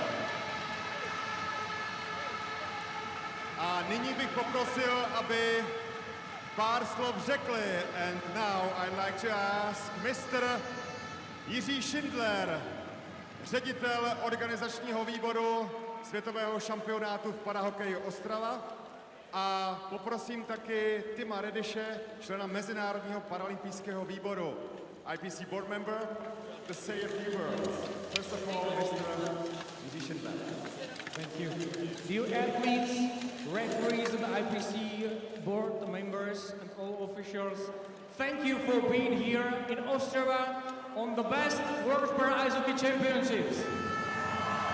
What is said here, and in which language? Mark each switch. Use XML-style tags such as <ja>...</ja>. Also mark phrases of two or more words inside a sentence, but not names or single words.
<cs>A nyní bych poprosil, aby pár slov řekli.</cs> <en>And now I'd like to ask Mr.</en> <cs>Jiří Schindler, ředitel organizačního výboru světového šampionátu v parahokeji Ostrava. A poprosím taky Tima Rediše, člena Mezinárodního paralympijského výboru,</cs> <en>IPC board member, to say a few words. First of all, Mr. Jiří Schindler. Thank you. Dear athletes, referees of the IPC board, the members and all officials, thank you for being here in Ostrava on the best World Para Ice Hockey Championships.</en>